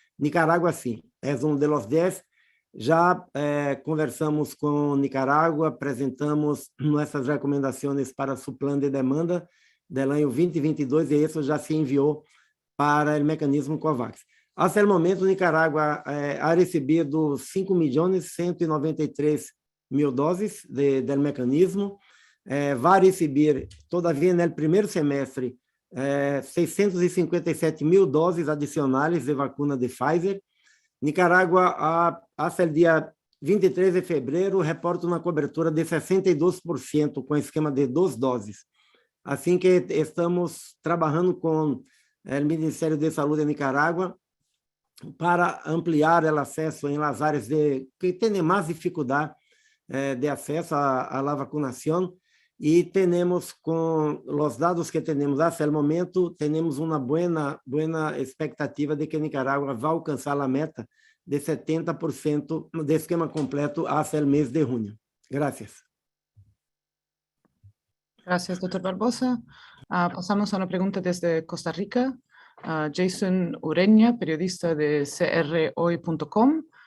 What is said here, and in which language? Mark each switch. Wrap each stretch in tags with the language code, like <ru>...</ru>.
<es>Nicaragua sí, es uno de los 10. Ya conversamos con Nicaragua, apresentamos nuestras recomendaciones para su plan de demanda del año 2022 y eso ya se envió para el mecanismo COVAX. Hasta el momento, Nicaragua ha recibido 5.193.000 dosis del mecanismo. Va a recibir todavía en el primer semestre</es> <pt>657.000 doses adicionais de vacuna de Pfizer. Nicarágua, até o dia 23 de fevereiro, reporta uma cobertura de 62% com esquema de 2 doses. Assim que estamos trabalhando com o Ministério de Saúde de Nicarágua para ampliar o acesso em las áreas que têm mais dificuldade de acesso à vacunação. E temos, com os dados que temos até o momento, temos uma boa expectativa de que Nicarágua vai alcançar a meta de 70% de esquema completo até o mês de junho.</pt> <es>Gracias. Gracias, doctor Barbosa. Pasamos a una pregunta desde Costa Rica. Jason Ureña, periodista de crhoy.com.</es>